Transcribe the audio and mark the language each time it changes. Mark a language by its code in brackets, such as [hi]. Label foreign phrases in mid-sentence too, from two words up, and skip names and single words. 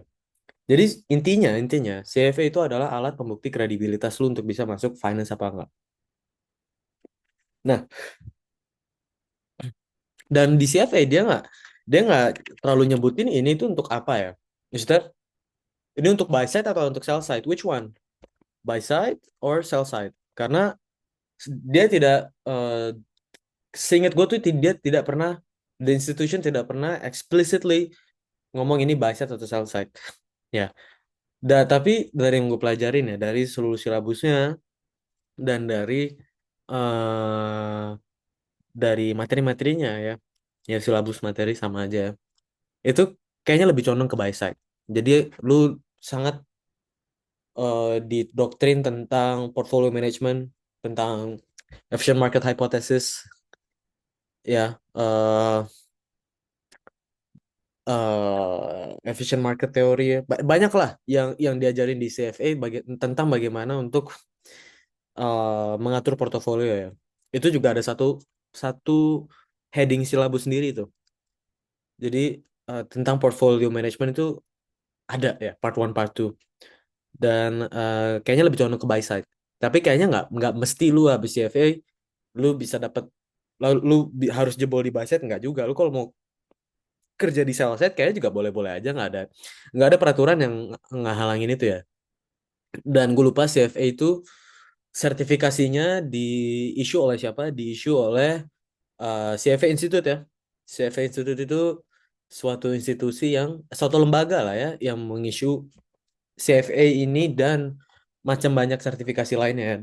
[id] Jadi intinya CFA itu adalah alat pembukti kredibilitas lu untuk bisa masuk finance apa enggak. Nah, dan di CFA dia nggak terlalu nyebutin ini itu untuk apa ya. Maksudnya ini untuk [en] buy side [id] atau untuk [en] sell side? Which one? Buy side or sell side? [id] Karena dia tidak, seingat gue tuh dia tidak pernah, [en] the institution [id] tidak pernah explicitly ngomong ini [en] buy side [id] atau [en] sell side. [id] Ya, tapi dari yang gue pelajarin ya, dari seluruh silabusnya dan eh materi-materinya ya, ya silabus materi sama aja. Itu kayaknya lebih condong ke [en] buy side. [id] Jadi lu sangat didoktrin tentang [en] portfolio management, [id] tentang [en] efficient market hypothesis, [id] ya, [en] efficient market theory [id] ya. Banyak lah yang diajarin di CFA tentang bagaimana untuk mengatur portofolio ya. Itu juga ada satu satu heading silabus sendiri itu. Jadi tentang [en] portfolio management [id] itu ada ya, [en] part one part 2. [id] Dan kayaknya lebih condong ke [en] buy side. [id] Tapi kayaknya nggak mesti lu habis CFA lu bisa dapat, harus jebol di [en] buy side, [id] nggak juga. Lu kalau mau kerja di [en] sell side [id] kayaknya juga boleh-boleh aja, nggak ada peraturan yang ngehalangin itu ya. Dan gue lupa CFA itu sertifikasinya di issue oleh siapa? Di issue oleh CFA Institute ya. CFA Institute itu suatu lembaga lah ya, yang mengissue CFA ini dan macam banyak sertifikasi lainnya ya.